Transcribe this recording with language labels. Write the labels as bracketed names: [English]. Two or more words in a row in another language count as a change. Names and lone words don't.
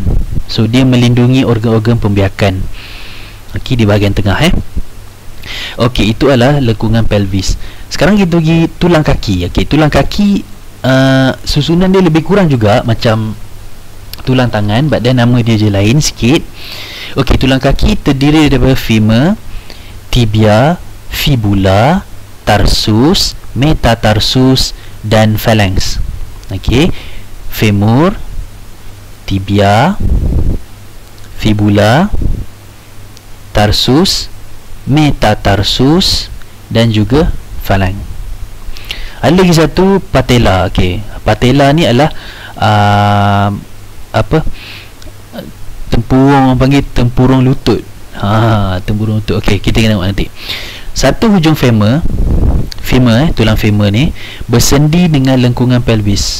[Malay] So dia melindungi organ-organ pembiakan. Okey, di bahagian tengah Okey, itu adalah lengkungan pelvis. Sekarang kita pergi tulang kaki. Okey, tulang kaki susunan dia lebih kurang juga macam tulang tangan, [English] but then [Malay] nama dia je lain sikit. Okey, tulang kaki terdiri daripada femur, tibia, fibula, tarsus, metatarsus dan phalanx. Okey, femur, tibia, fibula, tarsus, metatarsus dan juga phalanx. Ada lagi satu, patella. Okey, patella ni adalah tempurung, orang panggil tempurung lutut. Tempurung lutut. Okey, kita kena tengok nanti. Satu hujung femur, tulang femur ni bersendi dengan lengkungan pelvis.